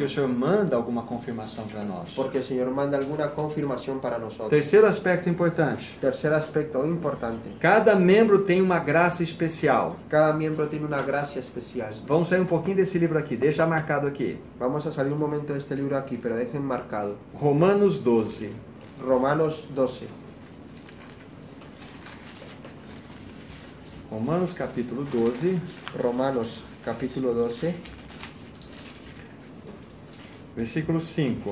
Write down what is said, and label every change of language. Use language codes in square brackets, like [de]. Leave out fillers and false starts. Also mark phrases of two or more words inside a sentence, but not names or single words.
[es] hermanos. [pt] Senhor manda alguma confirmação para nós. [es] Porque el Señor manda alguna confirmación para nosotros. [pt] Terceiro aspecto importante. [es] Tercer aspecto importante. [pt] Cada membro tem uma graça especial. [es] Cada miembro tiene una gracia especial. [pt] Vamos sair um pouquinho desse livro aqui. Deixa marcado aqui. [es] Vamos a salir un momento de este libro aquí, pero dejen marcado. [pt] Romanos 12. [es] Romanos 12. [pt] Romanos capítulo 12, [es] Romanos capítulo 12, [pt] versículo 5.